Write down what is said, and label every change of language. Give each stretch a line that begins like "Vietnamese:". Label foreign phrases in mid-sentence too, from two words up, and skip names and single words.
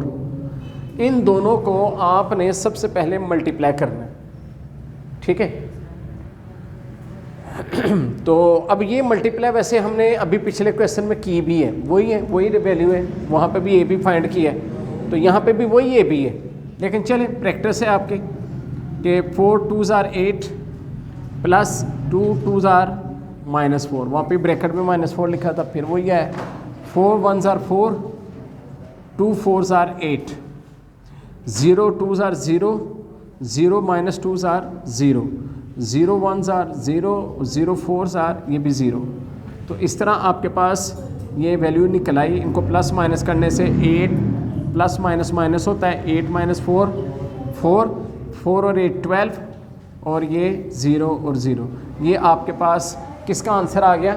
Hindi: इन दोनों को आपने सबसे पहले मल्टीप्लाई करना है, ठीक है। तो अब ये मल्टीप्लाई वैसे हमने अभी पिछले क्वेश्चन में की भी है, वही वैल्यू है, वहाँ पे भी ए बी फाइंड किया है, तो यहाँ पे भी वही ए बी है। लेकिन चले प्रैक्टिस है आपकी कि 4
English: 2s are 8
Hindi: प्लस 2
English: 2s are -4,
Hindi: वहाँ पे ब्रैकेट में -4 लिखा था, फिर वही है 4
English: 1s are 4,
Hindi: 2
English: 4s are 8,
Hindi: 0
English: 2s are 0,
Hindi: 0 -
English: 2s are 0,
Hindi: 0
English: 1s are 0,
Hindi: 0
English: 4s are
Hindi: ये भी 0। तो इस तरह आपके पास ये वैल्यू निकल आई। इनको प्लस माइनस करने से 8 प्लस माइनस माइनस होता है, 8 - 4 4, 4 और 8 12, और ये 0 और 0। ये आपके पास किसका आंसर आ गया?